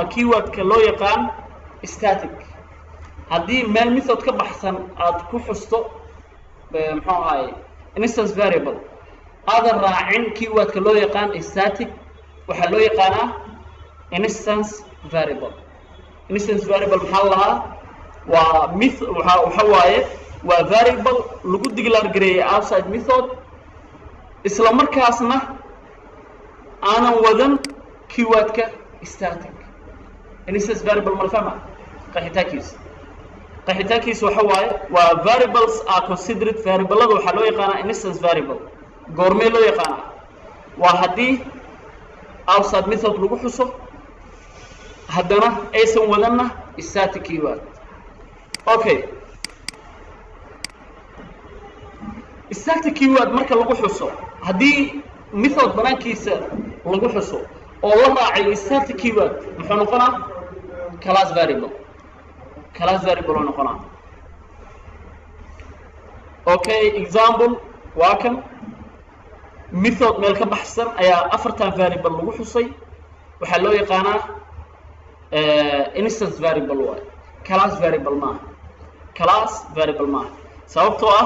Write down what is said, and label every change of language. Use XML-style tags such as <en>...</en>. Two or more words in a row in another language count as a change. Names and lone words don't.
<so>keywordka loo yaqaan static haddii meel method ka baxsan aad ku xusto muxuu ahaay</so> <en>instance variable</en> <so>aadan raacin keywordka loo yaqaan static waxaa loo yaqaanaa</so> <en>instance variable</en> <so>maxaa lahaa waa waxa waaye waa variable lagu declare gareeyay</so> <en>outside method</en> <so>isla markaasna aanan wadan keywordka</so> <en>static instance variable</en> <so>malfama qaxitaankiisa waxa waaye waa</so> <en>variables are considered</en> <so>variablada waxaa loo yaqaanaa</so> <en>instance variable</en> <so>goormee loo yaqaanaa waa haddii</so> <en>outside method</en> <so>lagu xuso haddana aysan wadanna</so> <en>static keyword okay static keyword</en> <so>marka lagu xuso haddii method banaankiisa lagu xuso oo la raacay</so> <en>static keyword</en> <so>muxuu noqonaa</so> <en>class variable</en> <so>oo noqonaa okay example waa kan method meel ka baxsan ayaa afartan variable lagu xusay waxaa loo yaqaanaa</so> <en>instance variable</en> <so>waay</so> <en>class variable</en> <so>maaha sababtoo ah</so>